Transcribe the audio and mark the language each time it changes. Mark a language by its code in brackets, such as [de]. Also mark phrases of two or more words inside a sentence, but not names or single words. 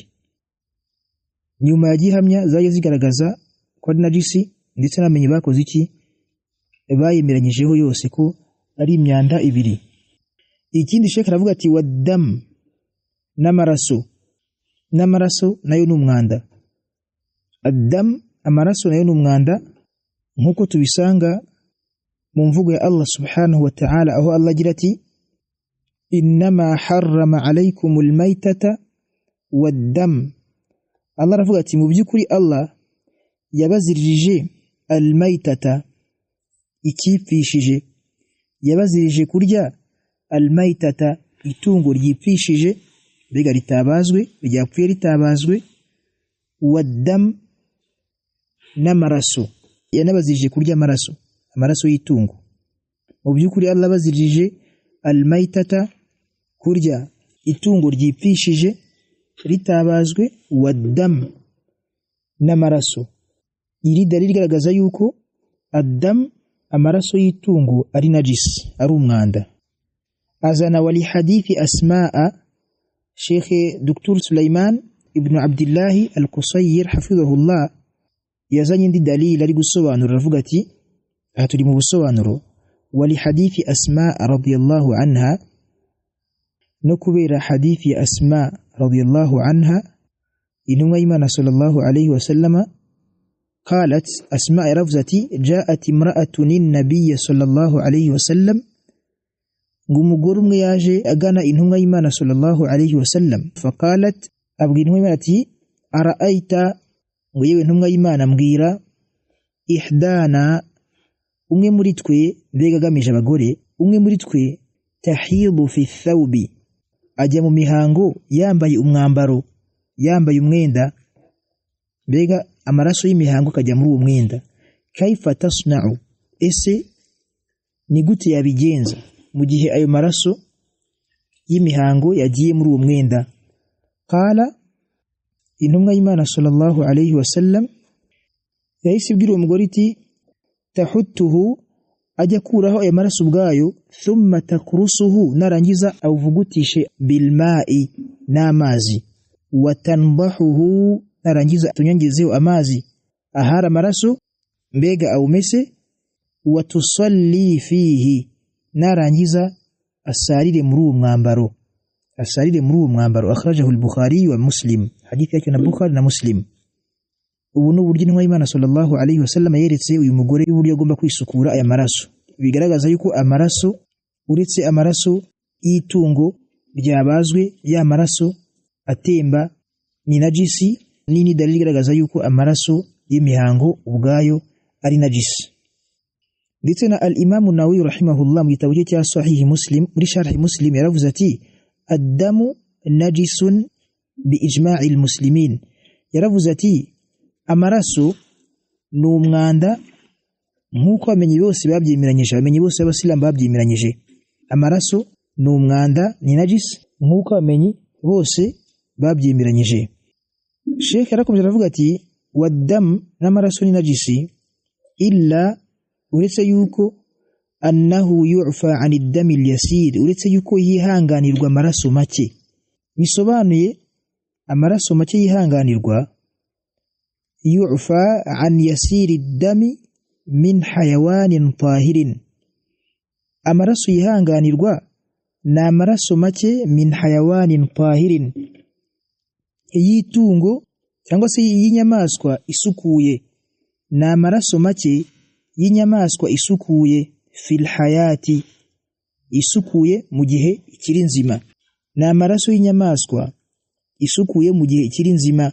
[rw] Nyuma ya gihamya zaje zigaragaza ko ari najisi, ndetse n'abamenyi bakoze iki, bayemeranyijeho yose ko ari imyanda 2. Ikindi Sheikh aravuga ati wadam, n'amaraso nayo ni umwanda. Adam, amaraso nayo ni umwanda, nkuko tubisanga mu mvugo ya Allah [ar] سبحانه وتعالى, [rw] aho Allah agira ati [ar] إنما حرم عليكم الميتة والدم. [rw] Allah aravuga ati mu by'ukuri Allah yabaziririje almaytata, ikipfishije, yabaziririje kurya almaytata, itungo ryipfishije, mbega ritabazwe, ryapfuye ritabazwe, waddam, n'amaraso, yanabazirije kurya amaraso y'itungo. Mu by'ukuri Allah abazirije almaytata, kurya itungo ryipfishije ritabazwe, waddam, n'amaraso. Iri dalili rigaragaza yuko adam, amaraso y'itungo, ari najis, ari umwanda. Azana [ar] ولحديث [rw] Asma'a, Sheikh Dr. Sulaiman ibn Abdullah al-Qusayr hafidhahullah yazanye indi dalili ari gusobanura, aravuga ati aha turi mu busobanuro [ar] ولحديث أسماء رضي الله عنها, [rw] no kubera hadithi ya Asma [ar] رضي الله عنها [rw] intumwa y'Imana [ar] صلى الله عليه وسلم قالت, [rw] Asma yaravuze ati [ar] جاءت امرأة النبي صلى الله عليه وسلم, [rw] ngumugore umwe yaje agana intumwa y'Imana [ar] صلى الله عليه وسلم فقالت, [rw] abwira intumwa y'Imana ati ara'aita, ngo yewe intumwa y'Imana mbwira, ihdana, umwe muri twe, mbega agamije abagore, umwe muri twe [ar] تحيض في الثوب, [rw] ajya mu mihango yambaye umwambaro, yambaye umwenda, mbega amaraso y'imihango akajya muri uwo mwenda. [ar] كيف تصنع, [rw] ese ni gute yabigenza mu gihe ayo maraso y'imihango yagiye muri uwo mwenda? Qala, intumwa y'Imana [ar] صلى الله عليه وسلم [rw] yahise ibwira uwo mugore iti tahuttuhu, ajya kuraho ayo maraso ubwayo, [ar] ثم تقرصه, [rw] narangiza awuvugutishe bilma'i, n'amazi, watanbahuhu, narangiza tunyangizeho amazi ahari amaraso, mbega awumese, [ar] وتصلي فيه, [rw] narangiza asarire muri uwo mwambaro, akhrajahu al-Bukhari wa Muslim, hadithi yake na Bukhari na Muslim. Ubu ni uburyo intumwa y'Imana sallallahu alayhi wasallam yeretse uyu mugore y'uburyo agomba kwisukura aya maraso. Bigaragaza yuko amaraso, uretse amaraso y'itungo ryabazwe, ya maraso atemba ni najisi, nini dalili igaragaza yuko amaraso y'imihango ubwayo ari najisi. Ndetse na al-Imam an-Nawawi rahimahullah mu gitabo cye cya Sahih Muslim, muri Sharh Muslim, yaravuze ati [ar] الدم نجس بإجماع المسلمين, [rw] yaravuze ati amaraso ni umwanda nkuko abamenyi bose babyemeranyije, abamenyi bose b'abasilamu babyemeranyije, amaraso ni umwanda, ni najis, nkuko abamenyi bose babyemeranyije. Sheikh arakomeza aravuga ati waddam, n'amaraso ni najisi, illa, uretse yuko [ar] أنه يعفى عن الدم اليسير, [rw] uretse yuko yihanganirwa amaraso make. Bisobanuye amaraso make yihanganirwa, [ar] يعفى عن يسير الدم من حيوان طاهر, [rw] amaraso yihanganirwa ni amaraso make [ar] من حيوان طاهر, [rw] y'itungo cyangwa se y'inyamaswa isukuye, ni amaraso make y'inyamaswa isukuye, [ar] في الحياة, [rw] isukuye mu gihe ikiri nzima, ni amaraso y'inyamaswa isukuye mu gihe ikiri nzima.